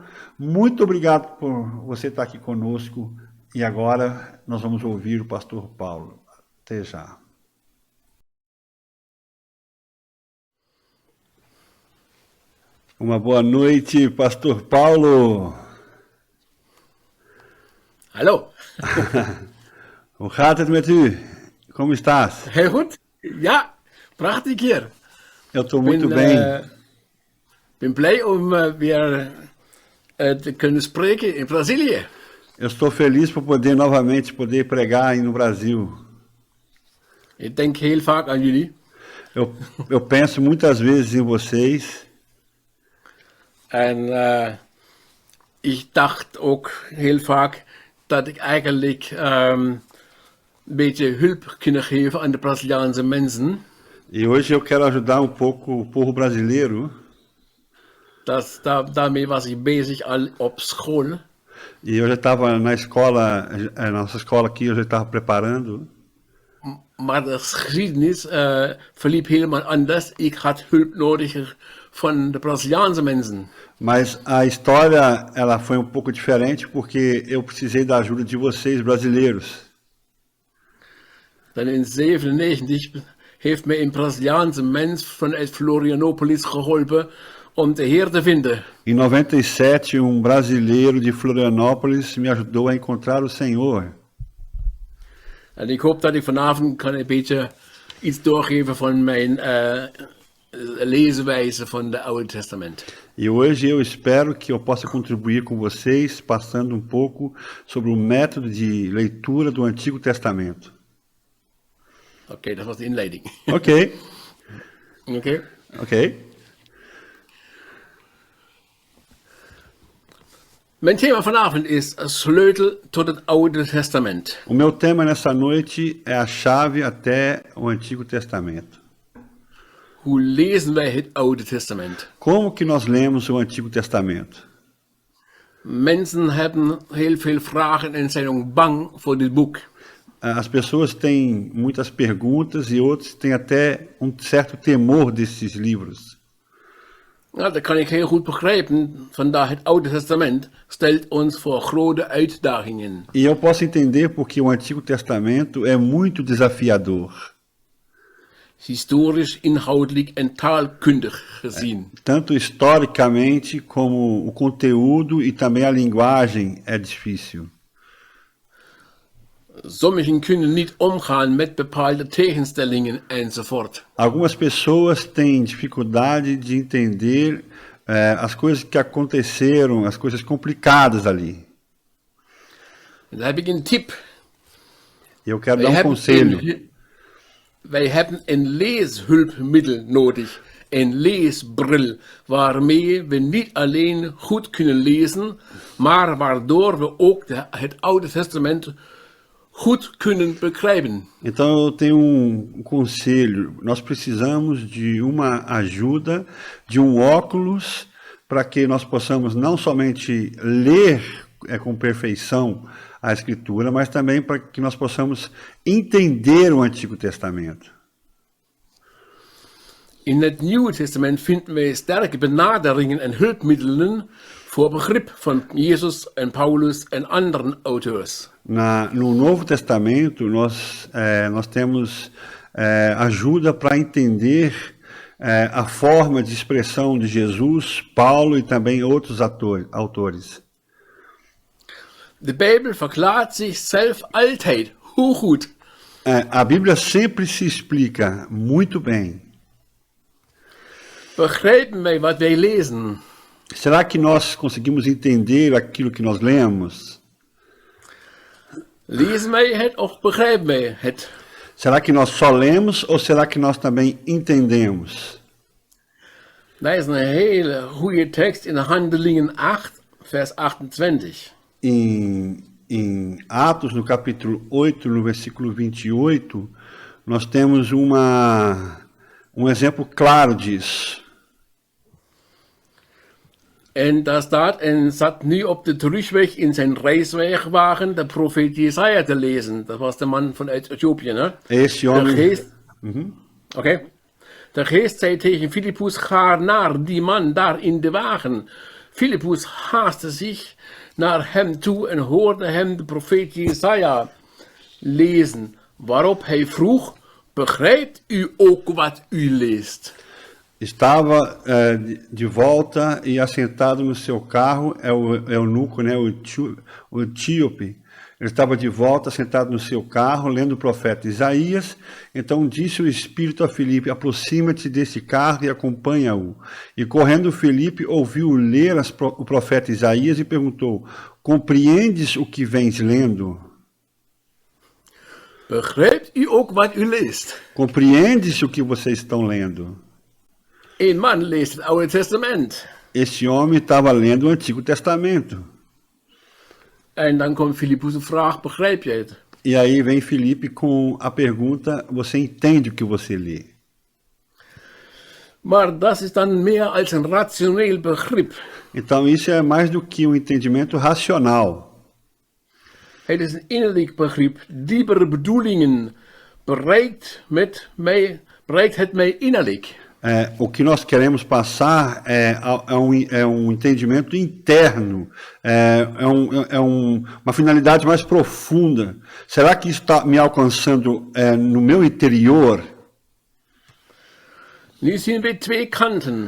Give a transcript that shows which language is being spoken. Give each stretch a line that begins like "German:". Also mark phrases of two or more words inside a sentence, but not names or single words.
Portuguese: Muito obrigado por você estar aqui conosco, e agora nós vamos ouvir o pastor Paulo. Até já. Uma boa noite, pastor Paulo.
Dutch: Hallo. Hoe gaat het met u?
Portuguese: Como estás?
Dutch: Heel goed. Ja, prachtig hier.
Portuguese: Eu estou muito bem.
Dutch: Ben blij om weer te kunnen spreken in Brazilië.
Portuguese: Eu estou feliz por poder novamente pregar aí no Brasil.
Dutch: Ik denk heel vaak aan jullie.
Portuguese: Eu penso muitas vezes em vocês.
Dutch: En ik dacht ook heel vaak dat ik eigenlijk een beetje hulp kunnen geven aan de Braziliaanse mensen.
Portuguese: E hoje eu quero ajudar pouco o povo brasileiro.
Dutch: Daarmee was ik bezig al op school.
Portuguese: E eu já estava na escola, nossa escola aqui, eu já estava preparando.
Dutch: Maar de geschiedenis verliep helemaal anders. Ik had hulp nodig van de Braziliaanse mensen.
Portuguese: Mas a história ela foi pouco diferente porque eu precisei da ajuda de vocês brasileiros.
Dutch: Dan in 1997 heeft mij een Braziliaanse mens vanuit Florianopolis geholpen om de Heer te vinden.
Portuguese: Em 97, brasileiro de Florianópolis me ajudou a encontrar o Senhor.
Dutch: En ik hoop dat ik vanavond kan een beetje iets doorgeven van mijn leeswijze van het Oude Testament.
Portuguese: E hoje eu espero que eu possa contribuir com vocês, passando pouco sobre o método de leitura do Antigo Testamento.
Dutch: Oké, dat was de inleiding.
Portuguese: Ok.
Dutch: Oké. Mijn thema vanavond is sleutel tot het Oude Testament.
Portuguese: O meu tema nessa noite é a chave até o Antigo Testamento.
Dutch: Hoe lezen wij het Oude Testament?
Portuguese: Como que nós lemos o Antigo Testamento?
Dutch: Mensen hebben heel veel vragen en zijn ook bang voor dit boek.
Portuguese: As pessoas têm muitas perguntas e outros têm até certo temor desses livros.
Dutch: Ja, dat kan ik heel goed begrijpen. Vandaar het Oude Testament stelt ons voor grote uitdagingen.
Portuguese: E eu posso entender porque o Antigo Testamento é muito desafiador.
Dutch: Historisch, inhoudelijk en taalkundig gezien.
Portuguese: Tanto historicamente como o conteúdo e também a linguagem é difícil.
Dutch: Sommigen kunnen niet omgaan met bepaalde tegenstellingen enzovoort.
Portuguese: Algumas pessoas têm dificuldade de entender as coisas que aconteceram, as coisas complicadas ali.
Dutch: Dan heb ik een tip.
Portuguese: Eu quero dar conselho.
Dutch: Wij hebben een leeshulpmiddel nodig. een leesbril waarmee we niet alleen goed kunnen lezen, maar waardoor we ook het Oude Testament goed kunnen begrijpen.
Portuguese: Então eu tenho conselho. Nós precisamos de uma ajuda, de óculos, para que nós possamos não somente ler com perfeição a Escritura, mas também para que nós possamos entender o Antigo Testamento.
Dutch: In het Nieuwe Testament vinden wij sterke benaderingen en hulpmiddelen voor begrip van Jezus en Paulus en andere auteurs.
Portuguese: No Novo Testamento, nós temos ajuda para entender a forma de expressão de Jesus, Paulo e também outros autores.
Dutch: De Bijbel verklaart zichzelf altijd hoe goed.
Portuguese: A Bíblia sempre se explica muito bem.
Dutch: Begrijpen wij wat wij lezen?
Portuguese: Será que nós conseguimos entender aquilo que nós lemos?
Dutch: Lezen wij het of begrijpen wij het?
Portuguese: Será que nós só lemos ou será que nós também entendemos?
Dutch: Dat is een hele goede tekst in Handelingen 8, vers 28.
Portuguese: Em Atos, no capítulo 8, no versículo 28, nós temos exemplo claro disso.
Dutch: En daar staat, en zat nu op de terugweg in zijn reiswagen de profeet Jesaja te lezen. Dat was de man vanuit Ethiopië, hè?
Portuguese: Esse homem...
Dutch: De geest... Oké. De geest zei tegen Filippus, ga naar die man daar in de wagen. Filippus haastte zich naar hem toe en hoorde hem de profeet Jesaja lezen. Waarop hij vroeg, begrijpt u ook wat u leest?
Portuguese: Estava de volta e assentado no seu carro, o eunuco, né, o etíope. Ele estava de volta, sentado no seu carro, lendo o profeta Isaías. Então disse o Espírito a Filipe, aproxima-te desse carro e acompanha-o. E correndo Filipe ouviu ler o profeta Isaías e perguntou, compreendes o que vens lendo?
Dutch: Begrijpt u ook wat u leest?
Portuguese: Compreendes o que vocês estão lendo?
Dutch: Een man leest het Oude Testament.
Portuguese: Esse homem estava lendo o Antigo Testamento.
Dutch: En dan komt Filippus de vraag, begrijp je het?
Portuguese: E aí vem Filipe com a pergunta, você entende o que você lê?
Dutch: Maar dat is dan meer als een rationeel begrip.
Portuguese: Então isso é mais do que um entendimento racional.
Dutch: Het is een innerlijk begrip. Diepere bedoelingen bereikt het mij innerlijk.
Portuguese: O que nós queremos passar é um entendimento interno, uma finalidade mais profunda. Será que isso está me alcançando no meu interior?
Dutch: Nu zien we twee kanten.